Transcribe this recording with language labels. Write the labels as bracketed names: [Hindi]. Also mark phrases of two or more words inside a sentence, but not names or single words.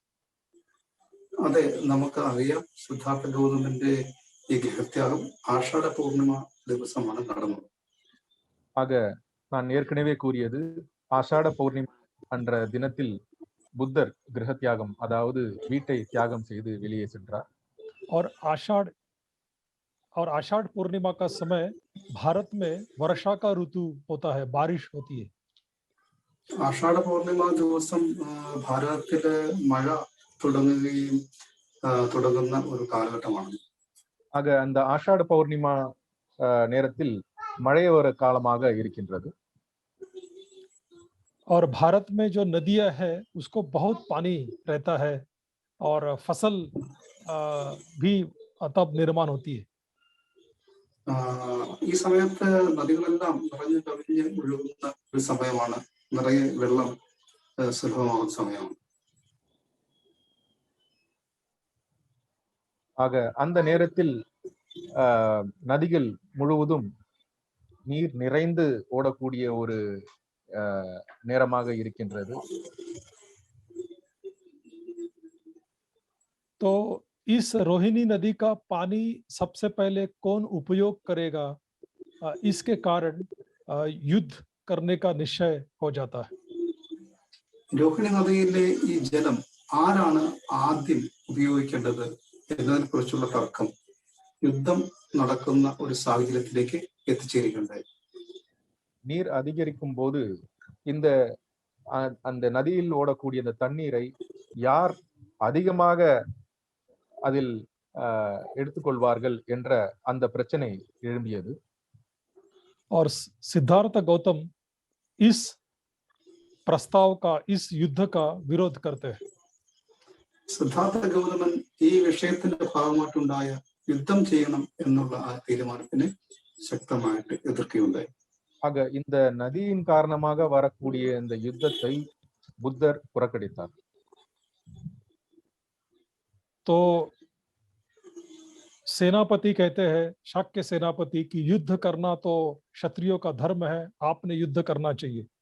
[Malayalam] അതെ, നമുക്ക് അറിയാം സിദ്ധാർത്ഥ ഗൗതമന്റെ ഈ ഗൃഹത്യാഗം ആഷാഢ പൂർണിമ ദിവസമാണ് നടന്നത്. [Tamil] ஆக நான் ஏற்கனவே கூறியது ஆஷாட பௌர்ணிமா என்ற தினத்தில் புத்தர் கிரக தியாகம் அதாவது வீட்டை தியாகம் செய்து வெளியே சென்றார். [Hindi] और आषाढ़ पूर्णिमा का समय भारत में वर्षा का ऋतु होता है, बारिश होती है. [Malayalam] ആഷാഢ പൂർണിമ ദിവസം ഭാരതത്തില് മഴ തുടങ്ങുന്ന ഒരു കാലഘട്ടമാണ്. [Tamil] ஆக அந்த ஆஷாட பௌர்ணிமா நேரத்தில் மழையோர காலமாக இருக்கின்றது. [Hindi] और भारत में जो नदियां है उसको बहुत पानी रहता है और फसल भी तब निर्माण होती है. [Malayalam] ഈ സമയത്ത് നദികളെല്ലാം നിറഞ്ഞു കവിഞ്ഞ് ഒഴുകുന്ന ഒരു സമയമാണ്, നിറയെ വെള്ളം സുലഭമാകുന്ന സമയമാണ്. [Tamil] ஆக அந்த நேரத்தில் நதிகள் முழுவதும் நீர் நிறைந்து ஓடக்கூடிய ஒரு நேரமாக இருக்கின்றது. [Hindi] तो इस रोहिणी नदी का पानी सबसे पहले कौन उपयोग करेगा, इसके कारण युद्ध करने का निश्चय हो जाता है. [Malayalam] രോഹിണി നദിയിലെ ഈ ജലം ആരാണ് ആദ്യം ഉപയോഗിക്കേണ്ടത് എന്നതിനെ കുറിച്ചുള്ള തർക്കം യുദ്ധം നടക്കുന്ന ഒരു സാഹചര്യത്തിലേക്ക് എത്തിച്ചേരുകയുണ്ടായി. [Tamil] நீர் அதிகரிக்கும் போது இந்த அந்த நதியில் ஓடக்கூடிய அந்த தண்ணீரை யார் அதிகமாக அதில் எடுத்துக்கொள்வார்கள் என்ற அந்த பிரச்சனை எழும்பியது. [Hindi] और सिद्धार्थ गौतम इस प्रस्ताव का, इस युद्ध का विरोध करते हैं. [Malayalam] സിദ്ധാർത്ഥ ഗൗതമൻ ഈ വിഷയത്തിന്റെ ഭാഗമായിട്ടുണ്ടായ യുദ്ധം ചെയ്യണം എന്നുള്ള ആ തീരുമാനത്തിന് ശക്തമായിട്ട് എതിർക്കുകയുണ്ടായി. [Tamil] ஆக இந்த நதியின் காரணமாக வரக்கூடிய இந்த யுத்தத்தை புத்தர் புறக்கணித்தார். [Hindi] तो सेनापति कहते हैं, शाक्य सेनापति, की युद्ध करना तो क्षत्रियों का धर्म है, आपने युद्ध करना चाहिए.